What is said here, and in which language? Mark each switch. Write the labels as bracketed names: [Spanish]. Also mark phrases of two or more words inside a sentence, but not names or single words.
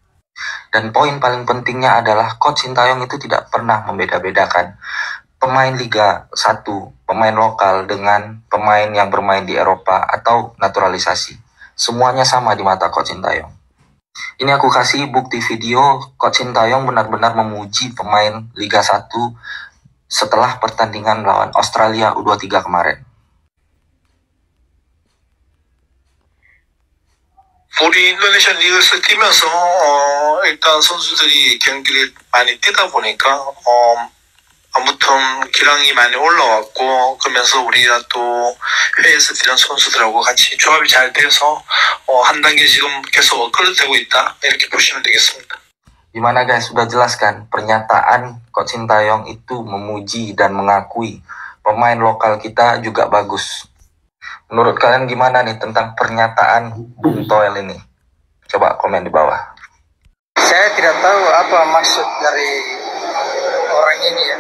[Indonesian] Dan poin paling pentingnya adalah Coach Sintayong itu tidak pernah membeda-bedakan pemain Liga 1, pemain lokal dengan pemain yang bermain di Eropa atau naturalisasi. Semuanya sama di mata Coach Sintayong. Ini aku kasih bukti video Coach Sintayong benar-benar memuji pemain Liga 1 setelah pertandingan melawan Australia U23 kemarin. [Korean] 우리 인도네시아 리그에서 뛰면서 일단 선수들이 경기를 많이 뛰다 보니까 아무튼 기량이 많이 올라왔고 그러면서 우리가 또 해외에서 뛰는 선수들하고 같이 조합이 잘 돼서 한 단계 지금 계속 업그레이드되고 있다 이렇게 보시면 되겠습니다. [Indonesian] Gimana guys, sudah jelas kan pernyataan Coach Sintayong itu memuji dan mengakui pemain lokal kita juga bagus. Menurut kalian gimana nih tentang pernyataan Bung Toel ini? Coba komen di bawah. Saya tidak tahu apa maksud dari orang ini ya.